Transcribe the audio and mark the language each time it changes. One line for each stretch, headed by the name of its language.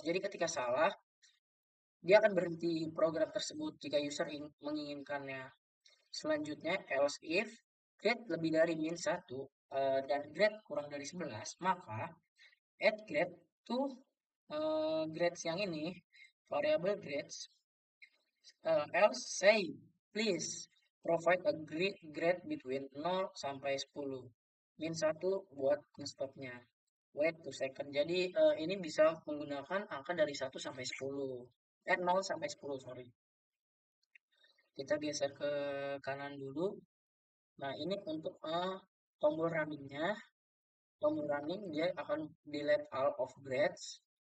Indonesian: Jadi ketika salah dia akan berhenti program tersebut jika user menginginkannya. Selanjutnya else if grade lebih dari min 1 dan grade kurang dari 11, maka
English: add grade to grades
Indonesian: yang ini, variable grades.
English: Else say please provide a grade between 0
Indonesian: sampai
English: 10.
Indonesian: Min 1 buat stopnya.
English: Wait 2 second.
Indonesian: Jadi ini bisa menggunakan angka dari 1 sampai 10. 0 sampai 10, sorry. Kita geser ke kanan dulu. Nah, ini untuk tombol runningnya. Tombol running dia akan
English: delete all of grades.